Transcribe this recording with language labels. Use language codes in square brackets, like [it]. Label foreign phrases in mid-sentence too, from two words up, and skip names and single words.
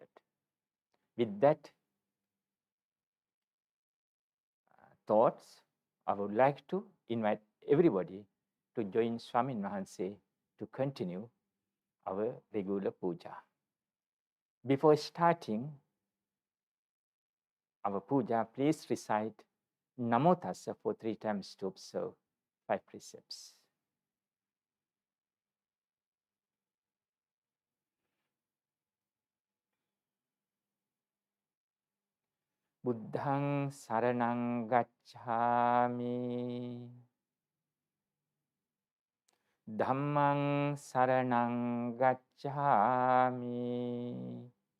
[en] With that thoughts, I would like to invite everybody to join Swamin Wahanse to continue our regular puja. Before starting our puja, please recite Namo Tassa for 3 times to observe 5 precepts. [pi] Buddhang saranang gacchami. Dhammang saranang gacchami.